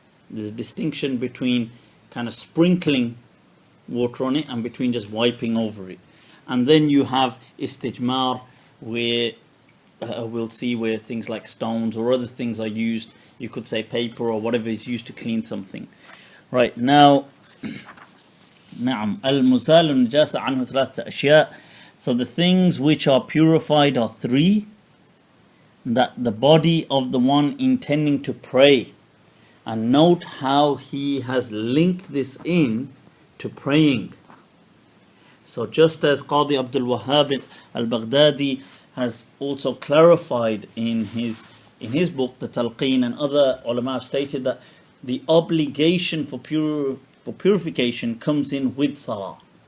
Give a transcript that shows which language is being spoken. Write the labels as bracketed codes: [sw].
[en] There's a distinction between kind of sprinkling water on it and between just wiping over it. And then you have istijmar, where we'll see where things like stones or other things are used. You could say paper or whatever is used to clean something. Right, now, [ar] نعم المزال النجاسة عنه ثلاثة أشياء. [en] So the things which are purified are three: that the body of the one intending to pray, and note how he has linked this in to praying. So just as Qadi Abdul Wahhab al-Baghdadi has also clarified in his book, the Talqeen, and other ulama have stated that the obligation for purification comes in with salah.